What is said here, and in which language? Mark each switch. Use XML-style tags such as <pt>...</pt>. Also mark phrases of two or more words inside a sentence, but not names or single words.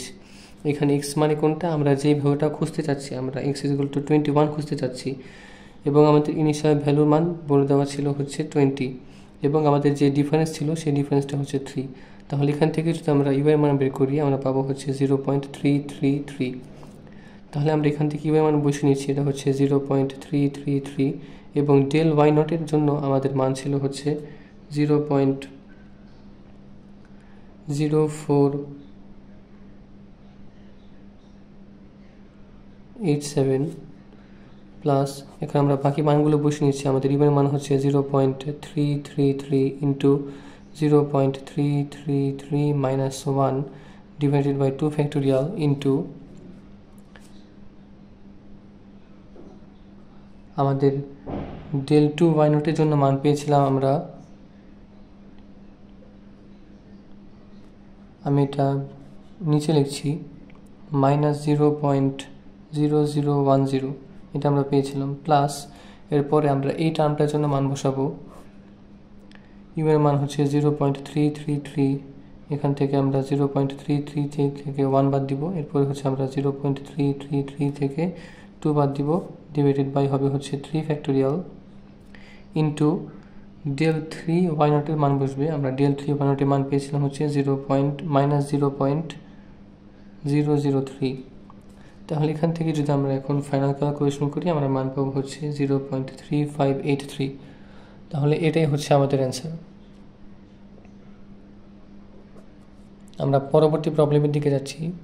<bn>এখানে x মানে কোনটা, আমরা যেই ভ্যালুটা খুঁজতে চাচ্ছি, আমরা x = 21 খুঁজতে চাচ্ছি এবং আমাদের ইনিশিয়াল ভ্যালুর মান বলে দেওয়া ছিল হচ্ছে 20 এবং আমাদের যে ডিফারেন্স ছিল সেই ডিফারেন্সটা হচ্ছে 3। তাহলে এখান থেকে যদি আমরা u এর মান বের করি আমরা পাবো হচ্ছে 0.333। তাহলে আমরা এখান থেকে u এর মান বসিয়ে নিচ্ছি, এটা হচ্ছে 0.333 এবং del y0 এর জন্য আমাদের মান ছিল হচ্ছে 0.0487 প্লাস, এখানে আমরা বাকি মানগুলো বসিয়ে নিচ্ছি। আমাদের u এর মান হচ্ছে 0.333 ইন্টু 0.333</bn> <en>minus 1 divided by 2 factorial into</en> <bn>আমাদের del 2 y0 এর জন্য মান পেয়েছিলাম আমরা, আমি এটা নিচে লিখছি -0.0010, এটা আমরা পেয়েছিলাম প্লাস, এরপরে আমরা এই টার্মটার জন্য মান বসাবো। u এর মান হচ্ছে 0.333, এখান থেকে আমরা 0.33 থেকে 1 বাদ দিব, এরপরে হচ্ছে আমরা 0.333 থেকে 2 বাদ দিব,</bn> <en>divided by</en> <bn>হবে হচ্ছে 3</bn> <en>factorial into</en> <bn>del 3 y0 এর মান বসবে। আমরা del 3 y0 এর মান পেয়েছিলাম হচ্ছে -0.003। তাহলে এখান থেকে যদি আমরা এখন</bn> <en>final calculation</en> <bn>করি আমরা মান পাবো হচ্ছে 0.3583। তাহলে এটাই হচ্ছে আমাদের অ্যান্সার। আমরা পরবর্তী প্রবলেমের দিকে যাচ্ছি।</bn>